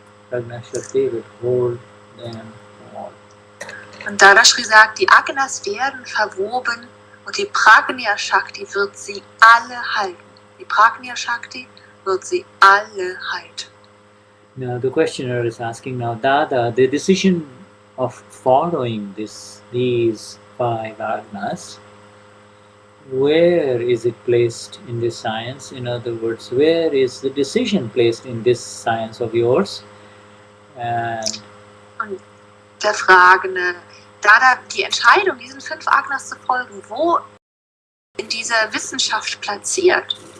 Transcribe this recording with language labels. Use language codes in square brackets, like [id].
[en] Prajna Shakti will hold them all. [de] Und Dadashri sagt, die Agnas werden verwoben und die Prajna Shakti wird sie alle halten. Die Prajna Shakti wird sie alle halten. [en] Now the questioner is asking now, Dada, the decision of following these 5 Agnas, where is it placed in this science? In other words, where is the decision placed in this science of yours? And [de] der Fragende, Dada, die Entscheidung, diesen 5 Agnas zu folgen, wo in dieser Wissenschaft platziert?